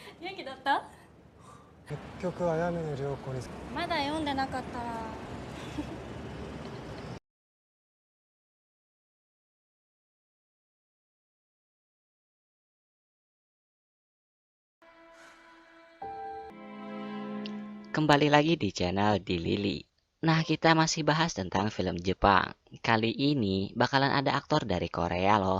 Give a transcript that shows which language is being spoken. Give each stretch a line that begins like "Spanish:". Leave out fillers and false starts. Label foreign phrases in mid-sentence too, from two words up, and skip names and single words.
Japanese: 元気だった？結局あやめの良子に。まだ読んでなかったら。
Indonesian: Kembali lagi di channel Di Lili. Nah, kita masih bahas tentang film Jepang. Kali ini bakalan ada aktor dari Korea loh.